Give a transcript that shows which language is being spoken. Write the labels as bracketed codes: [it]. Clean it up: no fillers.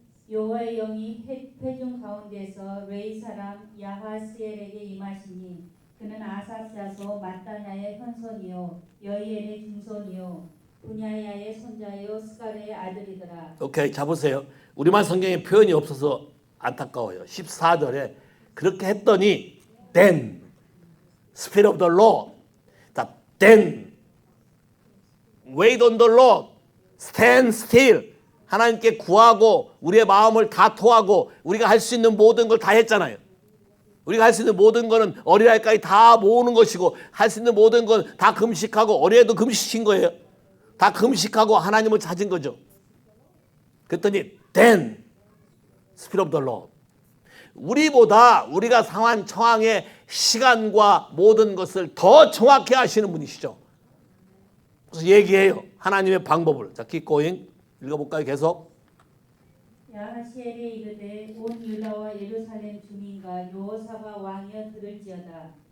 [ko] 여호와의 영이 회중 가운데서 레이 사람 야하스엘에게 임하시니 그는 아삽 자손 마따냐의 현손이요 여이엘의 중손이요 분야야의 손자요 스가랴의 아들이더라. 오케이, 자 보세요. 우리만 성경에 표현이 없어서 안타까워요. 14절에 그렇게 했더니 [en] then Spirit of the Lord. 자, then wait on the Lord. stand still. [ko] 하나님께 구하고 우리의 마음을 다 토하고 우리가 할 수 있는 모든 걸 다 했잖아요. 우리가 할 수 있는 모든 거는 어린아이까지 다 모으는 것이고 할 수 있는 모든 건 다 금식하고 어린애도 금식시킨 거예요. 다 금식하고 하나님을 찾은 거죠. 그랬더니 [en] then Spirit of the Lord. [ko] 우리보다 우리가 상한 처항의 시간과 모든 것을 더 정확히 아시는 분이시죠. 그래서 얘기해요. 하나님의 방법을. 자, [en] keep going. [ko] 읽어볼까요? 계속. 야하시엘이 이르되 온 유다와 예루살렘 주민과 여호사밧 왕이여 들을지어다.